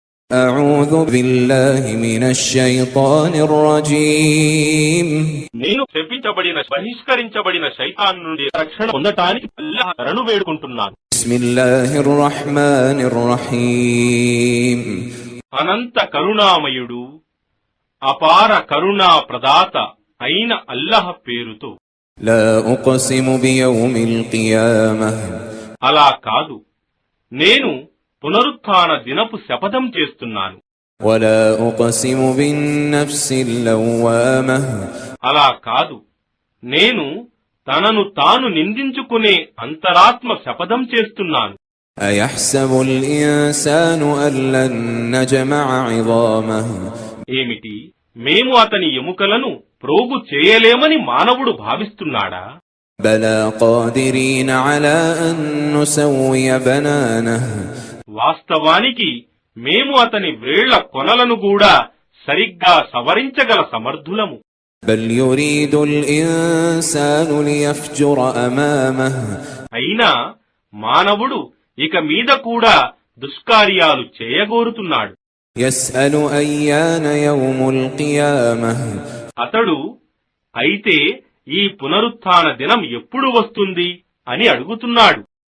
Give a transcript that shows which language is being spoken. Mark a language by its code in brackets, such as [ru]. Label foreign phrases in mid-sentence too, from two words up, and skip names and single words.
[ar] أعوذ بالله من الشيطان الرجيم [te] నేను శపించబడిన బహిష్కరించబడిన శైతాన్ నుండి రక్షణ పొందటానికి అల్లాహ్ శరణు వేడుకుంటున్నాను. [ar] بسم الله الرحمن الرحيم [te] అనంత కరుణామయుడు అపార కరుణా ప్రదాత అయిన అల్లాహ్ పేరుతో. [ar] لا أقسم بيوم القيامة [te] అలా కాదు, నేను పునరుత్థాన దినపు శపథం చేస్తున్నాను. [ar] ولا أقسم بالنفس اللوامة [te] అలా కాదు, నేను తనను తాను నిందించుకునే అంతరాత్మ శపథం చేస్తున్నాను. [ar] أيحسب الإنسان أن لن نجمع عظامه [te] ఏమిటి, మేము అతని ఎముకలను ప్రోగు చేయలేమని మానవుడు భావిస్తున్నాడా? [ar] بلى قادرين على أن نسوي بنانه [te] వాస్తవానికి మేము అతని వ్రేళ్ల కొనలను కూడా సరిగ్గా సవరించగల సమర్థులము. [ar] بل يريد الإنسان ليفجر أمامه [te] అయినా మానవుడు ఇక మీద కూడా దుష్కార్యాలు చేయగోరుతున్నాడు. [ar] يسأل أيان يوم القيامة [te] అతడు అయితే ఈ పునరుత్థాన దినం ఎప్పుడు వస్తుంది అని అడుగుతున్నాడు.